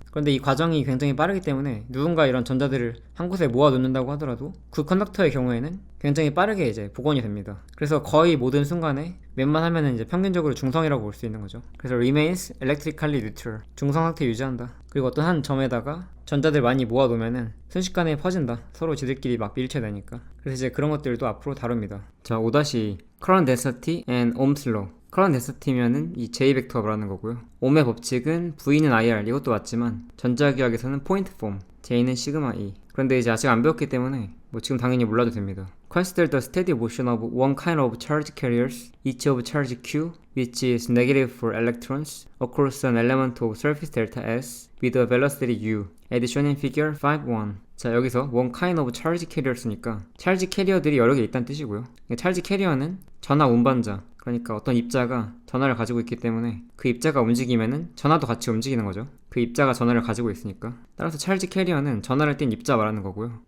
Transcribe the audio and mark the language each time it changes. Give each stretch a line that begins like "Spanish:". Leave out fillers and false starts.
Korean: 그런데 이 과정이 굉장히 빠르기 때문에 누군가 이런 전자들을 한 곳에 모아 놓는다고 하더라도 그 컨덕터의 경우에는 굉장히 빠르게 이제 복원이 됩니다. 그래서 거의 모든 순간에 웬만하면은 이제 평균적으로 중성이라고 볼 수 있는 거죠. 그래서
English: remains electrically neutral,
Korean: 중성 상태 유지한다. 그리고 어떤 한 점에다가 전자들 많이 모아 놓으면은 순식간에 퍼진다. 서로 지들끼리 막 밀쳐내니까. 그래서 이제 그런 것들도 앞으로 다룹니다. 자,
English: 5- current density and Ohm's law.
Korean: current density면은 이 J 벡터가 말하는 거고요. 옴의 법칙은 V는 IR, 이것도 맞지만 전자기학에서는 포인트 폼, J는 시그마 E. 그런데 이제 아직 안 배웠기 때문에 뭐 지금 당연히 몰라도 됩니다.
English: Consider the steady motion of one kind of charge carriers, each of charge Q, which is negative for electrons, across an element of surface delta S with a velocity U, as shown in figure 5.1.
Korean: 자, 여기서
English: one kind of charge carriers
Korean: 니까 charge carrier들이 여러 개 있다는 뜻이고요. charge carrier는 전하 운반자, 그러니까 어떤 입자가 전하를 가지고 있기 때문에 그 입자가 움직이면은 전하도 같이 움직이는 거죠. 그 입자가 전하를 가지고 있으니까. 따라서 찰지 캐리어는 전하를 띈 입자 말하는 거고요.